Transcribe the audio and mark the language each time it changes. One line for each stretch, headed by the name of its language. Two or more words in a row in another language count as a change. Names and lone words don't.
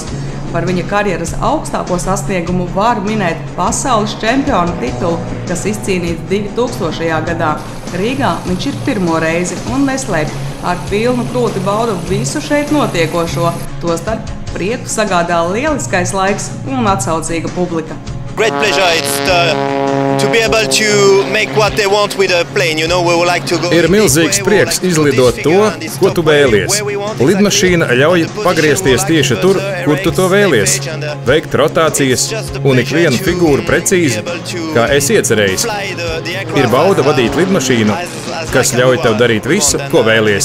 Latvian: Par viņa karjeras augstāko sasniegumu var minēt pasaules čempiona titulu, kas izcīnīts 2000. gadā. Rīgā viņš ir pirmo reizi un neslēpj, ar pilnu krūti bauda visu šeit notiekošo, tostarp prieku sagādā lieliskais laiks un atsaucīga publika.
English: Great pleasure. It's to be able to make what they want with a plane. You know, we would like to go.
Latvian: Ir milzīgs prieks izlidot to, ko tu vēlies. Lidmašīna ļauj pagriezties tieši tur, kur tu to vēlies, veikt rotācijas un ikvienu figūru precīzi, kā es iecerējis. Ir bauda vadīt lidmašīnu, kas ļauj tev darīt visu, ko vēlies.